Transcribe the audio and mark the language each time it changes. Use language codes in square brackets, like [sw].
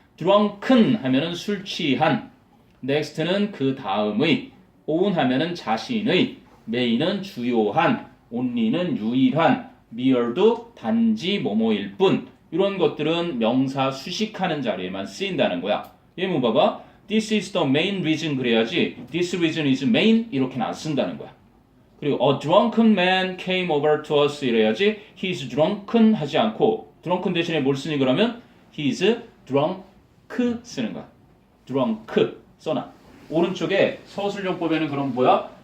[ko] drunken 하면은 술 취한. next는 그 다음의. own 하면은 자신의. may는 주요한. only는 유일한. mere도 단지 뭐뭐일 뿐. 이런 것들은 명사 수식하는 자리에만 쓰인다는 거야. 얘 뭐 봐봐. [en] This is the main reason [ko] 그래야지 [en] This reason is main [ko] 이렇게는 안 쓴다는 거야. [en] 그리고 A drunken man came over to us [ko] 이래야지 [en] He is drunken [ko] 하지 않고 [en] drunken [ko] 대신에 뭘 쓰니 그러면 [en] He is drunk [ko] 쓰는 거야. drunk 써놔. 오른쪽에 서술용법에는 그럼 뭐야?